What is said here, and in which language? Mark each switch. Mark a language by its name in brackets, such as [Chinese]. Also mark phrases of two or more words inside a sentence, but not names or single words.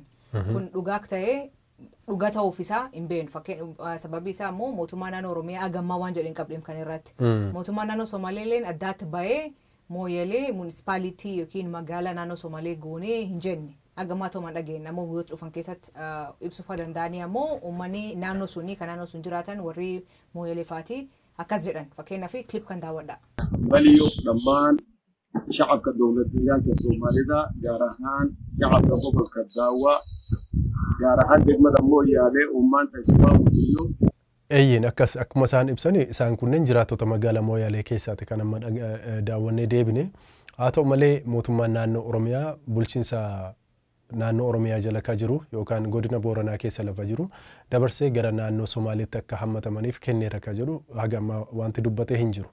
[Oromo] Kun dhugaa ta'ee dhugaa ta'uuf isaa hin beeknu fakkeenya sababii isaa immoo mootummaa naannoo Oromiyaa agammaa waan jedhan qabdeem kan irratti mootummaa naannoo Somaaleeleen addaatti ba'ee Mooyalee munispaalitii yookiin magaala naannoo Somalee goonee hin jenne agammaa ta'umaan dhageenya ammoo biyyoota dhufan keessatti ibsuuf danda'anii ammoo uummanni naannoo sunii kan naannoo sun jiraatan warri Mooyalee faati akkas jedhan fakkeenyaaf clip kan daawwadha. [Somali] Baliyoo dhammaan shacabka dowladdeegaanka Soomaalida gaar ahaan shacabka gobolka Daawwaa gaar ahaan degmada Mooyalee uummaanta ismaamuliyo [Oromo] Eyyin akkas akkuma isaan ibsani isaan kunneen jiraattota magaalaa Mooyalee keessaati kan amma daawwannee deebine haa ta'u malee mootummaan naannoo Oromiyaa bulchiinsa naannoo Oromiyaa jala ka jiru yookaan godina Booranaa keessa lafa jiru dabarsee gara naannoo Somaaleetti akka hammatamaniif kenneera ka jiru haga amma wanti dubbatee hin jiru.